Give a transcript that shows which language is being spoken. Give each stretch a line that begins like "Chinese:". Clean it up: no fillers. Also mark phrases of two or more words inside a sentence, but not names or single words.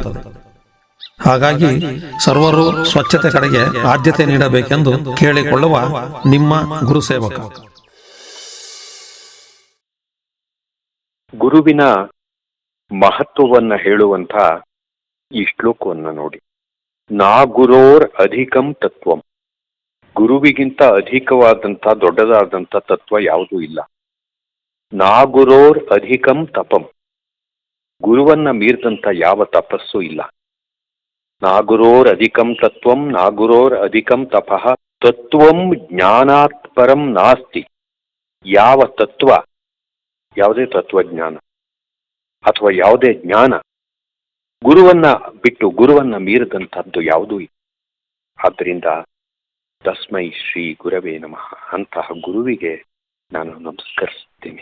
Kannada: ಹಾಗಾಗಿ ಸರ್ವರು ಸ್ವಚ್ಛತೆ ಕಡೆಗೆ ಆದ್ಯತೆ ನೀಡಬೇಕೆಂದು ಕೇಳಿಕೊಳ್ಳುವ ನಿಮ್ಮ ಗುರುಸೇವಕ. ಗುರುವಿನ ಮಹತ್ವವನ್ನ ಹೇಳುವಂಥ ಈ ಶ್ಲೋಕವನ್ನ ನೋಡಿ.
Sanskrit: ನಾ ಗುರೋರ್ ಅಧಿಕಂ ತತ್ವಂ.
Kannada: ಗುರುವಿಗಿಂತ ಅಧಿಕವಾದಂಥ ದೊಡ್ಡದಾದಂಥ ತತ್ವ ಯಾವುದೂ ಇಲ್ಲ.
Sanskrit: ನಾ ಗುರೋರ್ ಅಧಿಕಂ ತಪಂ.
Kannada: ಗುರುವನ್ನ ಮೀರಿದಂಥ ಯಾವ ತಪಸ್ಸು ಇಲ್ಲ.
Sanskrit: ನಾಗುರೋರ್ ಅಧಿಕಂ ತತ್ವಂ ನಾಗುರೋರ್ ಅಧಿಕಂ ತಪಃ ತತ್ವಂ ಜ್ಞಾನಾತ್ ಪರಂ ನಾಸ್ತಿ.
Kannada: ಯಾವ ತತ್ವ, ಯಾವುದೇ ತತ್ವಜ್ಞಾನ ಅಥವಾ ಯಾವುದೇ ಜ್ಞಾನ ಗುರುವನ್ನ ಬಿಟ್ಟು ಗುರುವನ್ನ ಮೀರಿದಂಥದ್ದು ಯಾವುದೂ ಇಲ್ಲ. ಆದ್ದರಿಂದ
Sanskrit: ತಸ್ಮೈ ಶ್ರೀ ಗುರವೇ ನಮಃ.
Kannada: ಅಂತಹ ಗುರುವಿಗೆ ನಾನು ನಮಸ್ಕರಿಸ್ತೀನಿ.